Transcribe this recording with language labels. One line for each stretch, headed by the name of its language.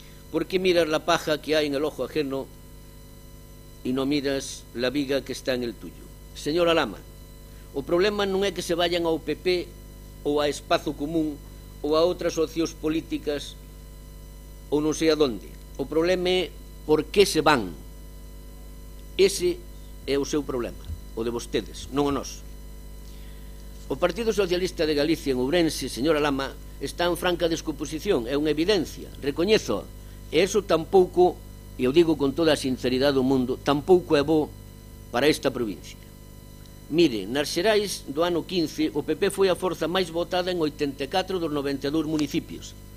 Spanish: Por que miras la paja que hai en el ojo ajeno e non miras la viga que está en el tuyo?
Galician: Señora Lama, o problema non é que se vayan ao PP ou a Espazo Común ou a outras opcións políticas ou non sei a donde. O problema é por que se van. Ese é o seu problema, o de vostedes, non o noso. O Partido Socialista de Galicia en Ourense, señora Lama, está en franca descomposición, é unha evidencia, recoñezo, e iso tampouco, e eu digo con toda a sinceridade do mundo, tampouco é bo para esta provincia. Mire, nas xerais do ano 15, o PP foi a forza máis votada en 84 dos 92 municipios.